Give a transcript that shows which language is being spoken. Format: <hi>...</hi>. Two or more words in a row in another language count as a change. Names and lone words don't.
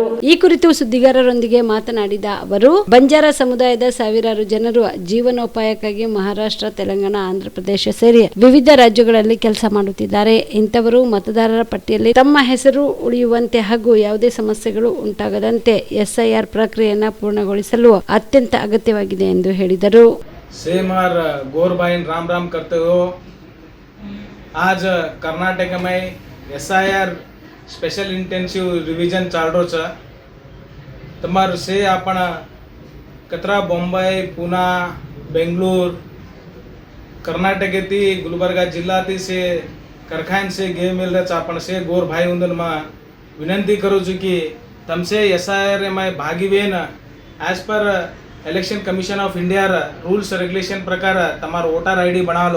<kn>ಈ ಕುರಿತು ಸುದ್ದಿಗಾರರೊಂದಿಗೆ ಮಾತನಾಡಿದ ಅವರು, ಬಂಜಾರ ಸಮುದಾಯದ ಸಾವಿರಾರು ಜನರು ಜೀವನೋಪಾಯಕ್ಕಾಗಿ ಮಹಾರಾಷ್ಟ್ರ, ತೆಲಂಗಾಣ, ಆಂಧ್ರಪ್ರದೇಶ ಸೇರಿ ವಿವಿಧ ರಾಜ್ಯಗಳಲ್ಲಿ ಕೆಲಸ ಮಾಡುತ್ತಿದ್ದಾರೆ. ಇಂಥವರು ಮತದಾರರ ಪಟ್ಟಿಯಲ್ಲಿ ತಮ್ಮ ಹೆಸರು ಉಳಿಯುವಂತೆ ಹಾಗೂ ಯಾವುದೇ ಸಮಸ್ಯೆಗಳು ಉಂಟಾಗದಂತೆ ಎಸ್ಐಆರ್ ಪ್ರಕ್ರಿಯೆಯನ್ನು ಪೂರ್ಣಗೊಳಿಸಲು ಅತ್ಯಂತ ಅಗತ್ಯವಾಗಿದೆ ಎಂದು ಹೇಳಿದರು.</kn> <lmn>सेमर गोर भाईन राम राम करते हो. आज कर्नाटक में एसआईआर</lmn> <en>Special Intensive Revision</en> <lmn>चालू छ. तमार से आपण कतरा बॉम्बे, पुना, बेंगलूर, कर्नाटक ती गुलबर्गा जिल्हा ती से कारखान से गे मिल रहा आपण से गोर भाई उंदन मा विनंती करू छु की तमसे एसआईआर में भागी वेन एज पर</lmn> <en>Election Commission of India rules regulation</en> <lmn>प्रकार तमार</lmn> <en>voter ID</en> <lmn>बना लो.</lmn>